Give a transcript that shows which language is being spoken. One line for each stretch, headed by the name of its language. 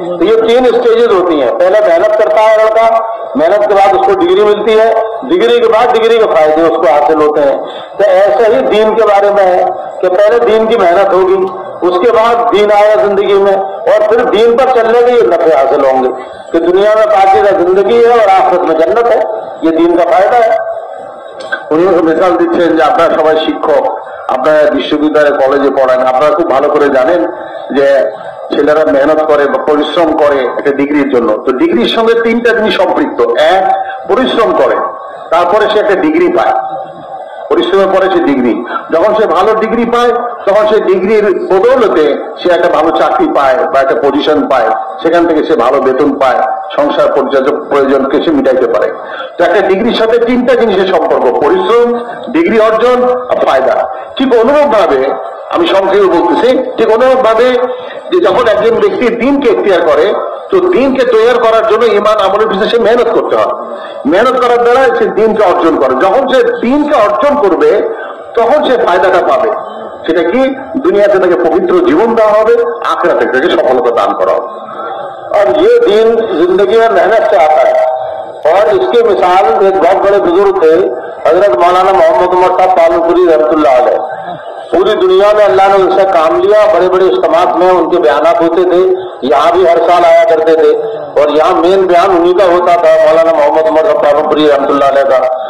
Hindi: तो ये 3 स्टेजेस होती हैं। पहले मेहनत करता है लड़का, मेहनत के बाद उसको डिग्री मिलती है, डिग्री के बाद डिग्री के फायदे उसको हासिल होते हैं। तो ऐसे ही दीन के बारे में है कि पहले दीन की मेहनत होगी, उसके बाद दीन आया जिंदगी में, और फिर दीन पर चलने के ये नफे हासिल होंगे कि दुनिया में पाकीज़ा जिंदगी है और आखिरत में जन्नत है। ये दीन का फायदा है।
Bangla: উনি মিসাল দিচ্ছেন যে আপনারা সবাই শিক্ষক, আপনারা বিশ্ববিদ্যালয়ে কলেজে পড়েন, আপনারা খুব ভালো করে জানেন যে ছেলেরা মেহনত করে বা পরিশ্রম করে একটা ডিগ্রির জন্য। তো ডিগ্রির সঙ্গে 3টা জিনিস সম্পৃক্ত। এক, পরিশ্রম করে, তারপরে সে একটা ডিগ্রি পায়, পরিশ্রমের পরে সে ডিগ্রি। যখন সে ভালো ডিগ্রি পায় তখন সে ডিগ্রির বদৌলতে সে একটা ভালো চাকরি পায় বা একটা পজিশন পায়, সেখান থেকে সে ভালো বেতন পায়, সংসার প্রয়োজনকে সে মিটাইতে পারে। তো একটা ডিগ্রির সাথে 3টা জিনিসের সম্পর্ক, পরিশ্রম, ডিগ্রি অর্জন আর ফায়দা। ঠিক অনুরূপ ভাবে আমি সংক্ষেপে বলতেছি, ঠিক অনুরূপ ভাবে যে যখন একজন ব্যক্তি দিনকে এখতিয়ার করে, তো দিনকে তৈরি করার জন্য ইমান আমলের পিছনে সে মেহনত করতে হয়। মেহনত করার দ্বারা সে দিনকে অর্জন করে। যখন সে দিনকে অর্জন করবে তখন সে ফায়দাটা পাবে। সেটা কি? দুনিয়াতে তাকে পবিত্র জীবন দেওয়া হবে, আখিরাতে তাকে সফলতা দান করা হবে।
Hindi: और ये दीन जिंदगी में मेहनत से आता है। और इसकी मिसाल एक बहुत बड़े बुजुर्ग थे, हजरत मौलाना मोहम्मद उमर साहब पालनपुरी रहमतुल्लाह अलैह। पूरी दुनिया में अल्लाह ने उनसे काम लिया, बड़े बड़े इज्तिमात में उनके बयानात होते थे, यहाँ भी हर साल आया करते थे और यहाँ मेन बयान उन्हीं का होता था, मौलाना मोहम्मद उमर साहब पालनपुरी रहमतुल्लाह अलैह का।